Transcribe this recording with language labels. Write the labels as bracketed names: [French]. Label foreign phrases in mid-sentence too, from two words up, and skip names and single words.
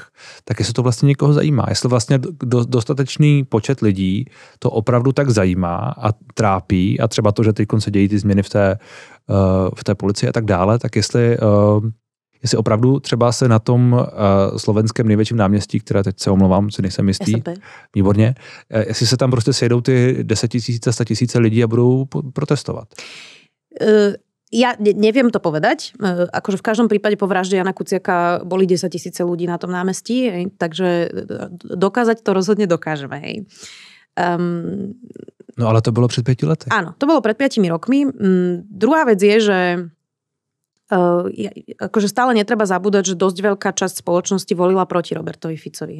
[Czech] Tak jestli to vlastně někoho zajímá, jestli vlastně dostatečný počet lidí to opravdu tak zajímá a trápí a třeba to, že teď se dějí ty změny v té policii a tak dále, tak jestli opravdu třeba se na tom slovenském největším náměstí, které teď se omlouvám, si nejsem jistý, výborně, jestli se tam prostě sejdou ty 10 000, 100 000 lidí a budou protestovat. [Slovak] Ja neviem to povedať. Akože v každom prípade po vražde Jana Kuciaka boli 10 000 ľudí na tom námestí, takže dokázať to rozhodne dokážeme. [Czech] No ale to bylo před 5 lety. [Slovak] Áno, to bolo pred 5 rokmi. Druhá vec je, že akože stále netreba zabúdať, že dosť veľká časť spoločnosti volila proti Robertovi Ficovi.